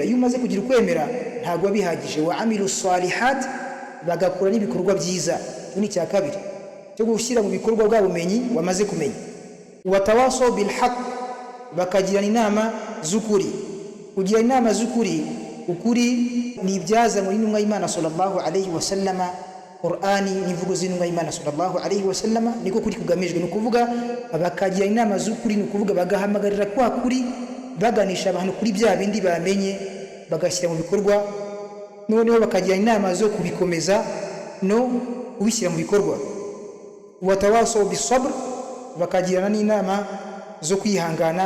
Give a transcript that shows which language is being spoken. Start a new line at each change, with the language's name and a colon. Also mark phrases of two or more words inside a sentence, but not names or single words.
Kinyarwanda: Iyo umaze kugira ukwemera ntabwo bihagije.
Arabic: وعملوا الصالحات,
Kinyarwanda: bagakora n'ibikorwa byiza. Icyo ni icya kabiri cyo gushyira mu bikorwa bwa bumenyi wamaze kumenya.
Arabic: وتواصوا بالحق,
Kinyarwanda: bakagirana inama z'ukuri. Kugira inama z'ukuri, ukuri ni ibyaza muri intumwa y'Imana
Arabic: صلى الله عليه وسلم.
Kinyarwanda: Qur'ani n'imvugo z'intumwa y'Imana
Arabic: صلى الله عليه وسلم
Kinyarwanda: niko kuri kugamijwe. Ni ukuvuga bakagira inama z'ukuri, ni ukuvuga bagahamagarira kwa kuri, baganisha abantu kuri bya bindi bamenye, bagashyira mu bikorwa. Noneho bakagira inama zo kubikomeza no kubishyira mu bikorwa.
Arabic: وتواصوا بالصبر,
Kinyarwanda: bakagirana n'inama zo kwihangana.